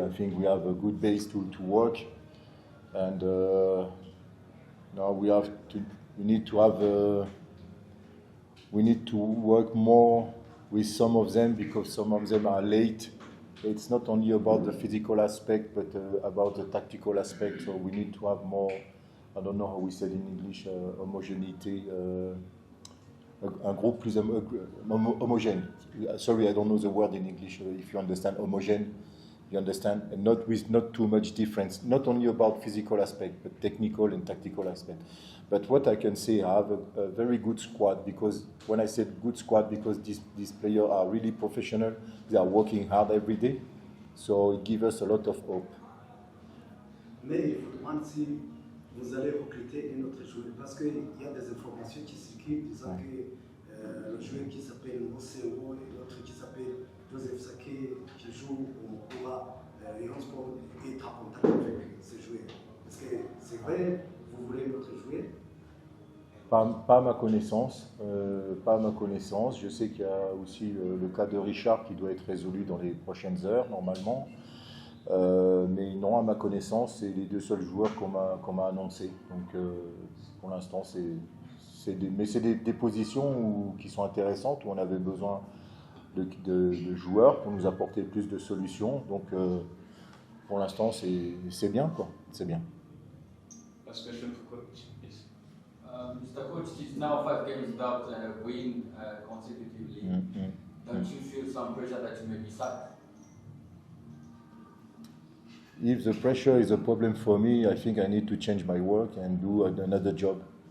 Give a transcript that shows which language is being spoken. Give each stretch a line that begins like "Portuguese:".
English: I think we have a good base to work, and now we need to work more with some of them, because some of them are late. It's not only about the physical aspect, but about the tactical aspect. So we need to have more. I don't know how we said in English, homogeneity.
French: Un groupe plus homogène.
English: Sorry, I don't know the word in English. If you understand homogène, you understand, and not too much difference. Not only about physical aspect, but technical and tactical aspect. But what I can say, I have a very good squad, because when I said good squad, because these players are really professional, they are working hard every day, so it gives us a lot of hope.
French: Mais il faut demander si vous allez recruter un autre joueur, parce qu'il y a des informations qui circulent disant que le joueur qui s'appelle Moseo et l'autre qui s'appelle Joseph Sake, qui joue au Koura, Lyon Sport est en contact avec ces joueurs. Est-ce que c'est vrai, vous voulez notre joueur? Pas à ma connaissance. Pas à ma connaissance. Je sais qu'il y a aussi le cas de Richard qui doit être résolu dans les prochaines heures, normalement. Mais non, à ma connaissance, c'est les deux seuls joueurs qu'on m'a annoncés. Donc, pour l'instant, c'est des positions qui sont intéressantes, où on avait besoin de joueurs pour nous apporter plus de solutions. Donc, pour l'instant, c'est bien, quoi. C'est bien.
English: Last question for coach. Yes. Mr. Coach, it's now 5 games without a win consecutively. Don't you feel some pressure that you may be sacked? If the pressure is a problem for me, I think I need to change my work and do another job.